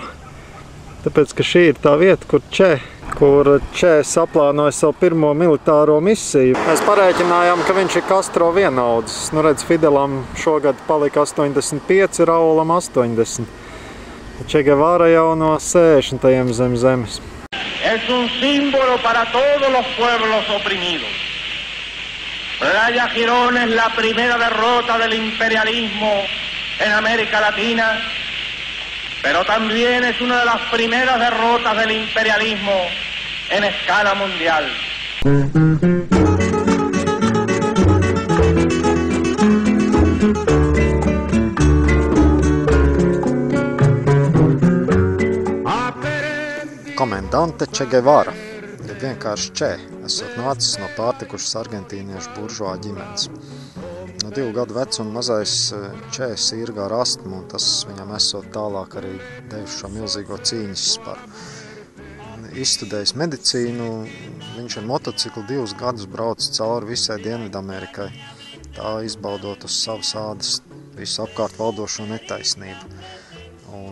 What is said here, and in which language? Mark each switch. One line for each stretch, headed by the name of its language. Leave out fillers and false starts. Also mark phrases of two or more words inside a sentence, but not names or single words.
Latvian: Tāpēc, ka šī ir tā vieta, kur Če saplānoja savu pirmo militāro misiju. Mēs parēķinājām, ka viņš ir Castro vienaudzis. Redz, Fidelam šogad palika 85, Raulam 80. Che Guevara jau no 60. zem zemes.
Spanish: Es un símbolo para todos los pueblos oprimidos. Playa Girón es la primera derrota del imperialismo en América Latina, pero también es una de las primeras derrotas del imperialismo en escala mundial.
Latvian: Komendante Che Guevara, ja vienkārši Che, esot nācis no pārtikušas argentīniešu buržuā ģimenes. No 2 gadu vecuma mazais Che sirgā ar astmu, un tas viņam esot tālāk arī devis šo milzīgo cīņas sparu. Izstudējis medicīnu, viņš ar motociklu 2 gadus braucis cauri visai Dienvidamerikai, tā izbaudot uz savas ādas visu apkārt valdošo netaisnību.